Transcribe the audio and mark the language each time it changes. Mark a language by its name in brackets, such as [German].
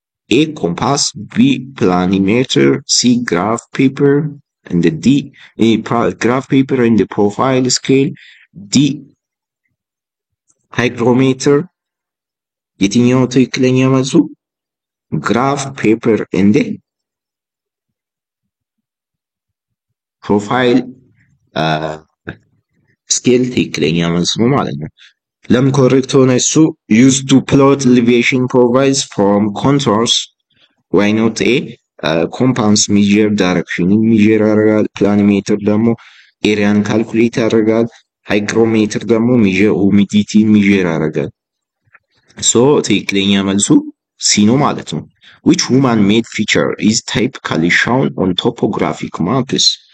[English] A compass, B planimeter, C graph paper, and the D graph paper and the profile scale, D hygrometer. [Amharic] የትኛው ትክክለኛ መልሱ? [English] graph paper and the profile scale [Amharic] ትክክለኛ መልስ ነው ማለት ነው። ለምን ኮሬክት ሆነ እሱ? [English] used to plot elevation profiles from contours. why not A compass measure direction measure ያደርጋል። planimeter [Amharic] ደግሞ ኤሪያን ካልኩሌት ያደርጋል። [English] hygrometer ደግሞ measure humidity measure ያደርጋል። so [Amharic] ትክክለኛ መልሱ [English] C [Amharic] ነው ማለት ነው። [English] which human made feature is typically shown on topographic maps?